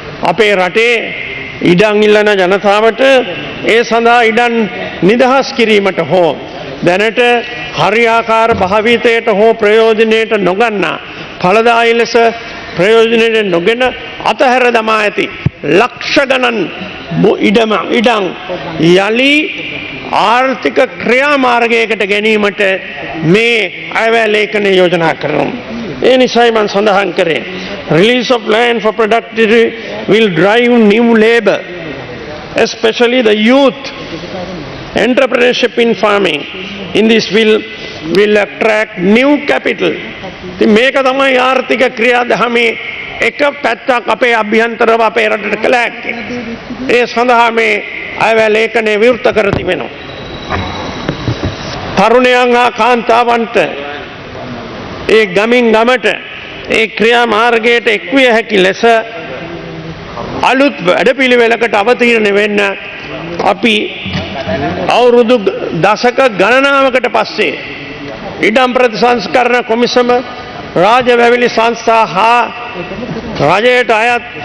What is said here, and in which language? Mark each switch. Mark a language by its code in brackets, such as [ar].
[si] අපේ රටේ ඉඩම් ඉල්ලන ජනතාවට ඒ සඳහා ඉඩම් නිදහස් කිරීමට හෝ දැනට හරියාකාර භාවිතයට හෝ ප්‍රයෝජනයට නොගන්නා ඵලදායී ලෙස ප්‍රයෝජනයට නොගෙන අතහැර දමා ඇති ලක්ෂ ගණන් ඉඩම් යලි ආර්ථික ක්‍රියාමාර්ගයකට ගැනීමට මේ අයවැය ලේඛනය යෝජනා කරනවා. ඒ නිසායි මම සඳහන් කරේ [en] release of land for productivity will drive new labor, especially the youth entrepreneurship in farming. In this will attract new capital. [si] මේක තමයි ආර්ථික ක්‍රියාදාමයේ එක පැත්තක් අපේ අභ්‍යන්තරව අපේ රටට කළ හැක්කේ. ඒ සඳහා මේ අයවැය ලේඛනය විවෘත කර තිබෙනවා. තරුණයන් හා කාන්තාවන්ට ඒ ගමින් ගමට ඒ ක්‍රියා මාර්ගයට එක්විය හැකි ලෙස අලුත් වැඩපිළිවෙලකට අවතීර්ණ වෙන්න අපි අවුරුදු දශක ගණනාවකට පස්සේ ඉඩම් ප්‍රතිසංස්කරණ කොමිසම රාජ්‍ය වැවිලි සංස්ථා හා රජයට අයත්